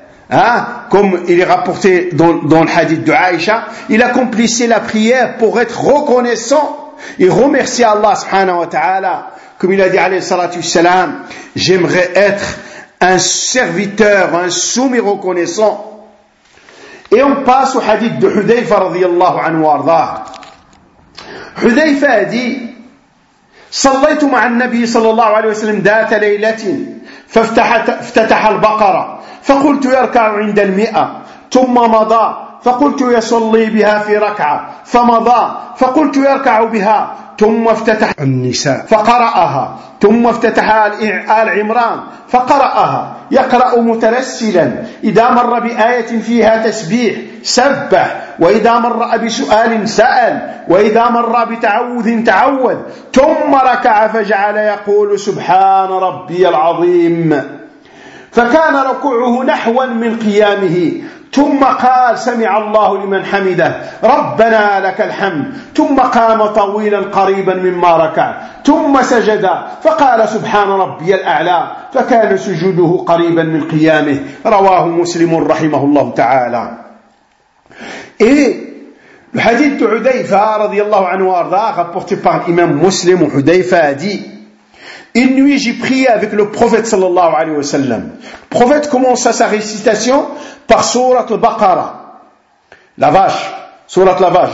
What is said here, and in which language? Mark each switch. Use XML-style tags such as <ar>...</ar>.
<fr>Hein, comme il est rapporté dans le hadith de Aïcha, il accomplissait la prière pour être reconnaissant et remercier Allah subhanahu wa ta'ala. Comme il a dit alayhi salatu wassalam, j'aimerais être un serviteur, un soumis reconnaissant. Et on passe au hadith de Hudayfa radiyallahu anhu arda.</fr> <en>Hudayfa a dit,</en> <ar>sallaytu ma'a an-nabi sallallahu alayhi wa sallam data laylatin, فافتتح البقرة فقلت يركع عند المئة ثم مضى فقلت يصلي بها في ركعة فمضى فقلت يركع بها ثم افتتح النساء فقرأها ثم افتتح آل عمران فقرأها يقرأ مترسلا إذا مر بآية فيها تسبيح سبح وإذا مر بسؤال سأل وإذا مر بتعوذ تعوذ ثم ركع فجعل يقول سبحان ربي العظيم فكان ركوعه نحوا من قيامه ثم قال سمع الله لمن حمده ربنا لك الحمد ثم قام طويلا قريبا مما ركع ثم سجد فقال سبحان ربي الأعلى فكان سجوده قريبا من قيامه رواه مسلم رحمه الله تعالى.</ar> <fr>Et le hadith de Hudayfa radiyallahu anhu arda, rapporté par l'imam Muslim, Hudayfa a dit, une nuit j'ai prié avec le prophète sallallahu alayhi wa sallam. Le prophète commença sa récitation par surat al-Baqara, la vache, surat la vache.</fr>